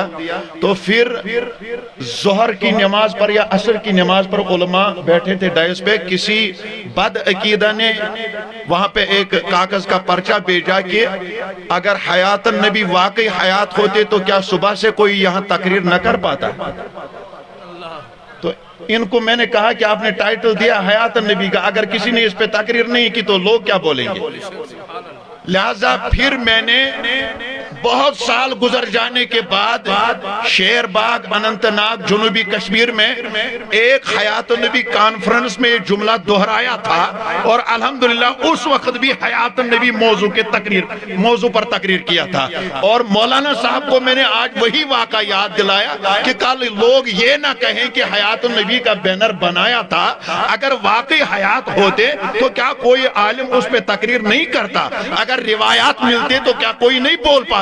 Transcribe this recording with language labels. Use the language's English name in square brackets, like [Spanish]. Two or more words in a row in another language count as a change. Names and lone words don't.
[Urdu] تو پھر ظہر کی نماز پر یا عصر کی نماز پر علماء بیٹھے تھے ڈائس پہ، کسی بد عقیدہ نے وہاں پہ ایک کاغذ کا پرچہ بھیجا کہ اگر حیات النبی واقعی حیات ہوتے تو کیا صبح سے کوئی یہاں تقریر نہ کر پاتا. تو ان کو میں نے کہا کہ آپ نے ٹائٹل دیا حیات النبی کا، اگر کسی نے اس پہ تقریر نہیں کی تو لوگ کیا بولیں گے. لہذا پھر میں نے بہت سال گزر جانے کے بعد شیر باغ اننت ناگ جنوبی کشمیر میں ایک حیات النبی کانفرنس میں یہ جملہ دہرایا تھا، اور الحمدللہ اس وقت بھی حیات النبی موضوع پر تقریر کیا تھا. اور مولانا صاحب کو میں نے آج وہی واقعہ یاد دلایا کہ کل لوگ یہ نہ کہیں کہ حیات النبی کا بینر بنایا تھا، اگر واقعی حیات ہوتے تو کیا کوئی عالم اس پہ تقریر نہیں کرتا، اگر روایات ملتے تو کیا کوئی نہیں بول پاتا.